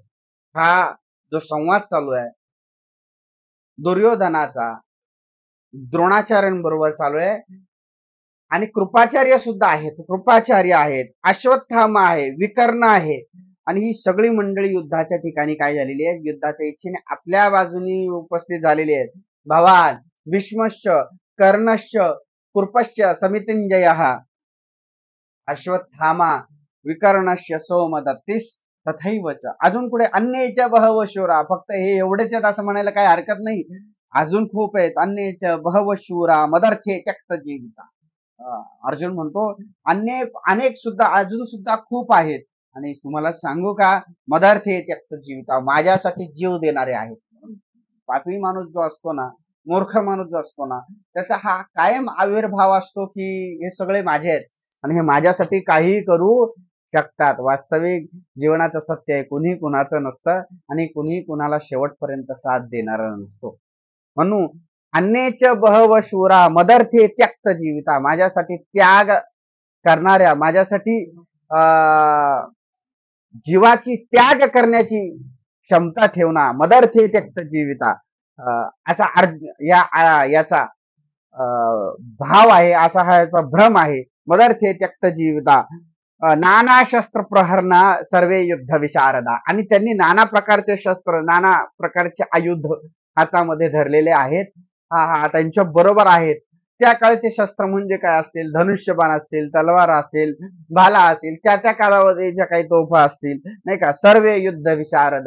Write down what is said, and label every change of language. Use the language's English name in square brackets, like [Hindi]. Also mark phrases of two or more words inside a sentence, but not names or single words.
[Marathi] हा जो संवाद चालू आहे दुर्योधनाचा द्रोणाचार्यांबरोबर चालू आहे, आणि कृपाचार्य सुद्धा आहेत. कृपाचार्य आहेत, अश्वत्थामा आहे, विकर्ण आहे, आणि ही सगळी मंडळी युद्धाच्या ठिकाणी काय झालेली आहे? युद्धाच्या इच्छेने आपल्या बाजूनी उपस्थित झालेली आहेत. [Sanskrit] भवान, भीष्मश्च, कर्णश्च, कृपश्च, समितिंजयः, अश्वत्थामा, विकर्णश्च, सोमदत्तिस् तथैवच. [Marathi] अजून पुढे [Sanskrit] अन्येच बहव शूरा. [Marathi] फक्त हे एवढेच आहेत असं म्हणायला काही हरकत नाही. अजून खूप आहेत. [Sanskrit] अन्येच बहव शूरा मदर्थे त्यक्त जीविता. [Marathi] अर्जुन म्हणतो अनेक सुद्धा अजून सुद्धा खूप आहेत, आणि तुम्हाला सांगू का? [Sanskrit] मदर्थे त्यक्त जीविता, [Marathi] माझ्यासाठी जीव देणारे आहेत. पापी माणूस जो असतो ना, मूर्ख माणूस जो असतो ना, त्याचा हा कायम आविर्भाव असतो की हे सगळे माझे आहेत आणि हे माझ्यासाठी काहीही करू शकतात. वास्तविक जीवनाचं सत्य आहे, कुणी कुणाचं नसतं आणि कुणी कुणाला शेवटपर्यंत साथ देणारा नसतो. म्हणून [Sanskrit] अन्येच बहव शूरा मदर्थे त्यक्त जीविता, [Marathi] माझ्यासाठी त्याग करणाऱ्या, माझ्यासाठी जीवाची त्याग करण्याची क्षमता ठेवणा, [Sanskrit] मदर्थे त्यक्त जीविता, [Marathi] असा याचा भाव आहे, असा हा याचा भ्रम आहे. [Sanskrit] मदर्थे त्यक्त जीविता नाना शस्त्र प्रहरणा सर्वे युद्ध विशारदा, [Marathi] आणि त्यांनी नाना प्रकारचे शस्त्र, नाना प्रकारचे आयुध हातामध्ये धरलेले आहेत. हा त्यांच्या बरोबर आहेत. त्या काळचे शस्त्र म्हणजे काय असतील, धनुष्यबाण असतील, तलवार असेल, भाला असेल, त्या काळामध्ये ज्या काही तोफा असतील, नाही का, [Sanskrit] सर्वे युद्ध विशारदा.